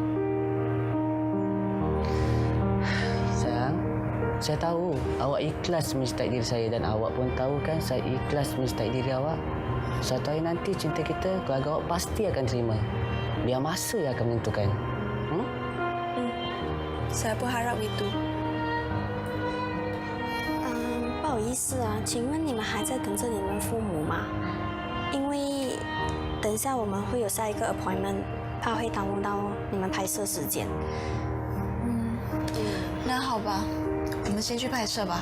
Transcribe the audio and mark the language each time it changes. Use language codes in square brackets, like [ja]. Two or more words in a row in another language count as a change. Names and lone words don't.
[ms] Sayang, saya tahu awak ikhlas mencintai diri saya dan awak pun tahu kan saya ikhlas mencintai diri awak. Suatu hari nanti cinta kita, keluarga awak pasti akan terima. Biar masa yang akan menentukan. Saya pun harap itu. [zh] 不好意思啊，请问你们还在等着你们父母吗？因为等一下我们会有下一个 appointment， 怕会耽误到你们拍摄时间。那好吧，我们先去拍摄吧。